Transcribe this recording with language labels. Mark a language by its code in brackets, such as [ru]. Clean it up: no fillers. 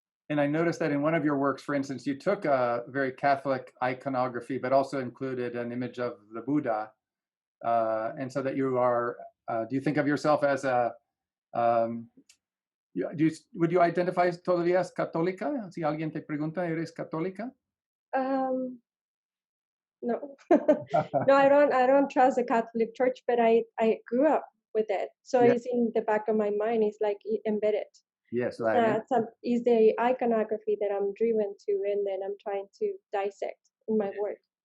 [en] And I noticed that in one of your works, for instance, you took a very Catholic iconography, but also included an image of the Buddha. And so that you are, do you think of yourself as would you identify [es] todavía [en] as [es] católica? Si alguien te pregunta, ¿eres católica? [en] No, no, I don't trust the Catholic Church, but I grew up with it. So it's in the back of my mind. It's like embedded. Yes. It's the iconography that I'm driven to, and then I'm trying to dissect in my work.